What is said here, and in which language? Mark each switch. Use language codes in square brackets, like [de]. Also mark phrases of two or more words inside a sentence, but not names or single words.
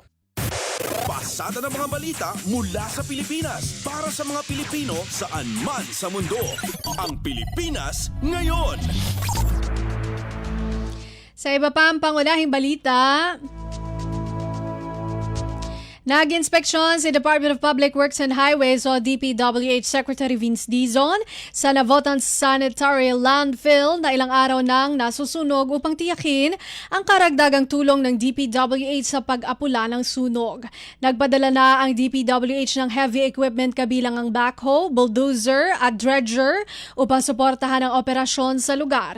[tl] Pasada ng mga balita mula sa Pilipinas para sa mga Pilipino saan man sa mundo. Ang Pilipinas ngayon. Sa iba pa ang pangunahing balita, nag-inspeksyon si Department of Public Works and Highways o DPWH Secretary Vince Dizon sa Navotan Sanitary Landfill na ilang araw nang nasusunog upang tiyakin ang karagdagang tulong ng DPWH sa pag-apula ng sunog. Nagpadala na ang DPWH ng [en] heavy equipment [tl] kabilang ang backhoe, bulldozer at dredger upang suportahan ang operasyon sa lugar.